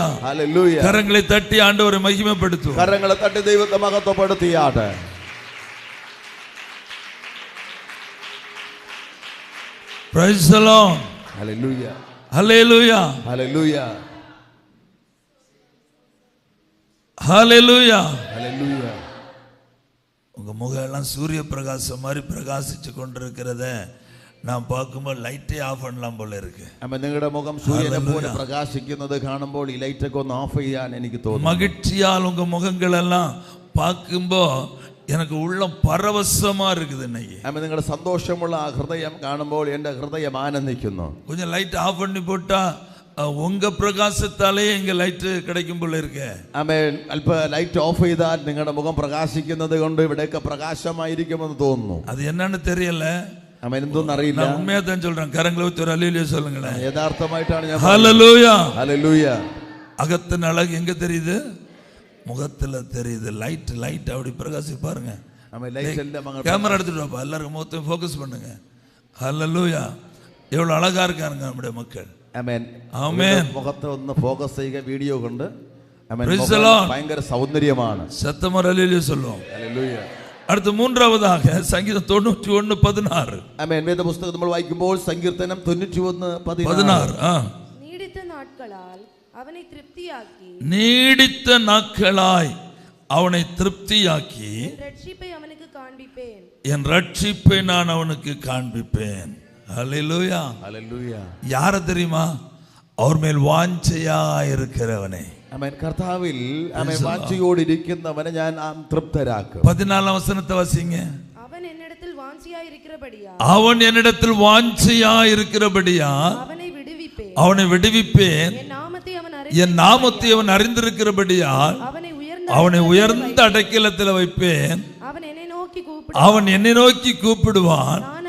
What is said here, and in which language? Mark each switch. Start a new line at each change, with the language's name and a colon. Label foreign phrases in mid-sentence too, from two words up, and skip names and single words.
Malayalam: ഹല്ലേലൂയ.
Tamil: கரங்களை தட்டி ஆண்டவரை மகிமைப்படுத்துவோம்.
Malayalam: കരങ്ങളെ തട്ടി ദൈവത്തെ മഹത്വപ്പെടുത്തിയാട്ടെ.
English: Praise the Lord.
Malayalam: ഹല്ലേലൂയ.
Tamil: ஹல்லேலூயா.
Malayalam: ഹല്ലേലൂയ.
Tamil: ஹல்லேலூயா.
Malayalam: ഹല്ലേലൂയ.
Tamil: உங்க முகம் எல்லாம் சூரிய பிரகாசம் மாதிரி பிரகாசிச்சு கொண்டிருக்கிறத நான் பார்க்கும்போது
English: light off
Tamil: பண்ணலாம் போல இருக்கு.
Malayalam: ആമേൻ. നിങ്ങളുടെ മുഖം സൂര്യനെ പോലെ പ്രകാശിക്കുന്നത് കാണുമ്പോൾ ഈ ലൈറ്റ് ഒക്കെ ഒന്ന് ഓഫ് ചെയ്യാൻ എനിക്ക് തോന്നുന്നു.
Tamil: மகிழ்ச்சியால் உங்க முகங்கள் எல்லாம் பார்க்கும்போது எனக்கு உள்ளம் பரவசமா இருக்குது இன்னைக்கு.
Malayalam: ആമേൻ. നിങ്ങളുടെ സന്തോഷമുള്ള ആ ഹൃദയം കാണുമ്പോൾ എൻ്റെ ഹൃദയം ആനന്ദിക്കുന്നു.
Tamil: கொஞ்சம்
English: light off
Tamil: பண்ணி போட்டா உங்க பிரகாசத்தாலே எங்க லைட் கிடைக்கும் போல இருக்கு.
Malayalam: ആമേൻ. അല്പ
English: light off
Malayalam: ചെയ്താൽ നിങ്ങളുടെ മുഖം പ്രകാശിക്കുന്നത് കൊണ്ട് ഇവിടെയൊക്കെ പ്രകാശമായിരിക്കുമെന്ന് തോന്നുന്നു.
Tamil: அது என்னன்னு தெரியல.
Malayalam: ആമേൻ. എന്തൊന്നും അറിയില്ല.
Tamil: நான் உண்மையா தான் சொல்றேன். கரங்களை ஊத்தி ஒரு அல்லேலூயா சொல்லுங்களேன்.
Malayalam: യഥാർത്ഥമായിട്ടാണ് ഞാൻ.
Tamil: ஹல்லேலூயா.
Malayalam: ഹല്ലേലൂയ.
Tamil: அகத்தின் அழகு எங்க தெரியுது? முகத்துல தெரியுது. லைட் அப்படி பிரகாசி பாருங்க.
Malayalam: ആമേൻ. ലൈറ്റ് എല്ലാം അങ്ങ്
Tamil: கேமரா எடுத்துட்டு வாப்பா, எல்லாரும் முகத்தையும் ஃபோக்கஸ் பண்ணுங்க. ஹல்லேலூயா. எவ்வளவு அழகா இருக்காங்க நம்முடைய மக்கள்.
Malayalam: ആമേൻ. ആമേൻ. മുഖത്ത് ഒന്ന് ഫോക്കസ് ചെയ്യുക വീഡിയോ കൊണ്ട്. ആമേൻ.
English: Praise the
Malayalam: മുഖം
English: Lord.
Malayalam: ഭയങ്കര സൗന്ദര്യമാണ്.
Tamil: சத்தமா அல்லேலூயா சொல்லுவோம்.
Malayalam: ഹല്ലേലൂയ.
Tamil: அடுத்து மூன்றாவதாக சங்கீதம் 91:16.
Malayalam: ആമേൻ. വേദപുസ്തകം നമ്മൾ വായിക്കുമ്പോൾ സങ്കീർത്തനം 91:16.
Tamil: நீடித்த நாட்களால் அவனை திருப்தியாக்கி நீடித்த நாட்களாய் அவனை திருப்தியாக்கி ரட்சிப்பை அவனுக்கு காண்பிப்பேன். என் ரட்சிப்பை நான் அவனுக்கு காண்பிப்பேன். ஹல்லேலூயா.
Malayalam: ഹല്ലേലൂയ.
Tamil: யார தெரியுமா? அவர் மேல் வாஞ்சையா இருக்கிறவனே.
Malayalam: ആമേൻ. കർത്താവിൽ ആമേൻ വാഞ്ചയോടിരിക്കുന്നവനെ ഞാൻ തൃപ്തരാക്കും.
Tamil: 14 வசனத்தை வாசிங்க. அவன் என்னிடத்தில் வாஞ்சியாய் இருக்கிறபடியா அவன் என்னிடத்தில் வாஞ்சையா இருக்கிறபடியா அவனை விடுவிப்பேன். அவனை விடுவிப்பேன். என் நாமத்தை அவன் அறிந்திருக்கிறபடியால் அவனை உயர்ந்த அடைக்கலத்தில் வைப்பேன். அவன் என்னை நோக்கி கூப்பிடுவான்.